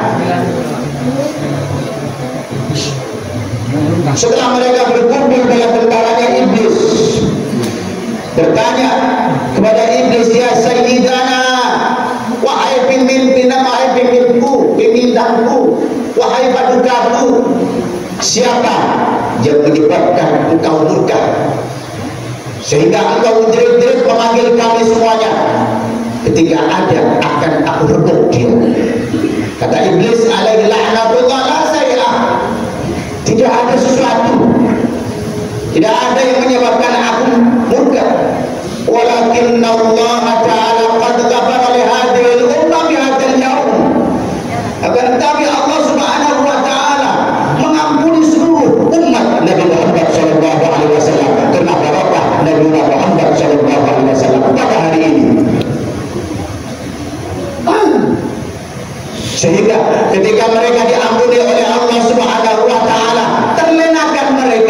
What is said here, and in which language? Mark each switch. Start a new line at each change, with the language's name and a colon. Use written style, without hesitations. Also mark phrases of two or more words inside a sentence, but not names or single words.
Indonesian: Setelah mereka berkumpul dengan tentaranya, iblis bertanya kepada iblis,
Arabic: يا سيدنا,
Indonesian: wahai pemimpin, wahai pemimpinku, pemintangku, wahai padukaku, siapa yang menyebabkan engkau murka sehingga engkau menjerit-jerit memanggil kami semuanya? Ketika ada akan aku rebut dia. Kata iblis
Arabic: عليه لعنة الله, لا شيء,
Indonesian: tidak ada sesuatu, tidak ada yang menyebabkan aku murka.
Arabic: ولكن الله تعالى قد غفر لهذه الأمة بهذا اليوم.
Indonesian: Akan tetapi Allah
Arabic: سبحانه وتعالى
Indonesian: mengampuni seluruh umat Nabi Muhammad
Arabic: صلى الله عليه وسلم
Indonesian: karena barakah Nabi Muhammad
Arabic: صلى الله عليه وسلم
Indonesian: pada hari ini. Sehingga ketika mereka diampuni oleh Allah
Arabic: سبحانه وتعالى,
Indonesian: terlenakan mereka.